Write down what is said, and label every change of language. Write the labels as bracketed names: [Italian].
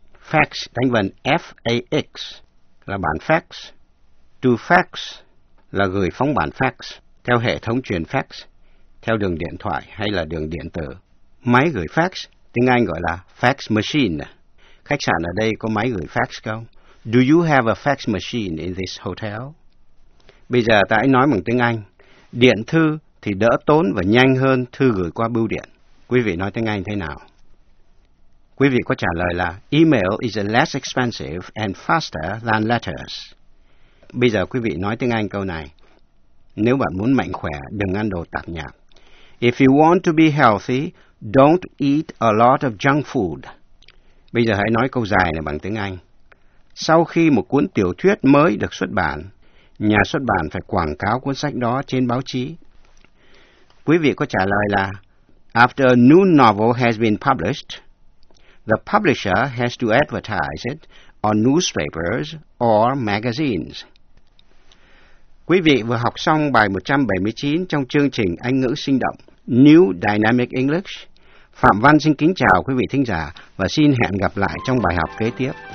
[Vietnamese] Fax đánh vần F-A-X là bản fax. To fax là gửi phóng bản fax theo hệ thống truyền fax, theo đường điện thoại hay là đường điện tử. Máy gửi fax, tiếng Anh gọi là fax machine. Khách sạn ở đây có máy gửi fax không? [English] Do you have a fax machine in this hotel? [Vietnamese] Bây giờ ta hãy nói bằng tiếng Anh. Điện thư thì đỡ tốn và nhanh hơn thư gửi qua bưu điện. Quý vị nói tiếng Anh thế nào? Quý vị có trả lời là [English] email is less expensive and faster than letters. [Vietnamese] Bây giờ quý vị nói tiếng Anh câu này. Nếu bạn muốn mạnh khỏe, đừng ăn đồ tạp nhạp. [English] If you want to be healthy, don't eat a lot of junk food. [Vietnamese] Bây giờ hãy nói câu dài này bằng tiếng Anh. Sau khi một cuốn tiểu thuyết mới được xuất bản, nhà xuất bản phải quảng cáo cuốn sách đó trên báo chí. Quý vị có trả lời là [English] after a new novel has been published, the publisher has to advertise it on newspapers or magazines. [Vietnamese] Quý vị vừa học xong bài 179 trong chương trình Anh ngữ sinh động New Dynamic English. Phạm Văn xin kính chào quý vị thính giả và xin hẹn gặp lại trong bài học kế tiếp.